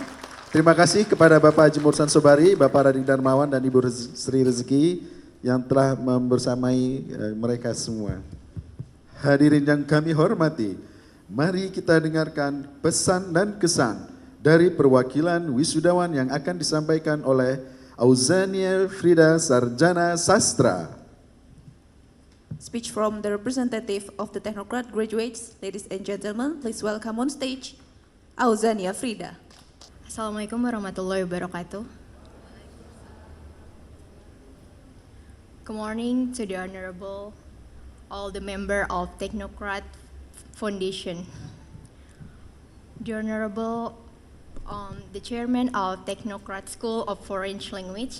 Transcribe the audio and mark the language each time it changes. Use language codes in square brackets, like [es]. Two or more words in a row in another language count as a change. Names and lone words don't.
[id] Terima kasih kepada Bapak Haji Mursan Sobari, Bapak Radik Darmawan, dan Ibu Sri Rezeki yang telah membersamai mereka semua. Hadirin yang kami hormati, mari kita dengarkan pesan dan kesan dari perwakilan wisudawan yang akan disampaikan oleh Auzania Frida Sarjana Sastra. [en] Speech from the representative of the Technocrat graduates. Ladies and gentlemen, please welcome on stage Auzania Frida. [ar] السلام عليكم ورحمة الله وبركاته. [en] Good morning to the Honorable, all the member of Technocrat Foundation. The Honorable, the Chairman of Technocrat School of Foreign Language.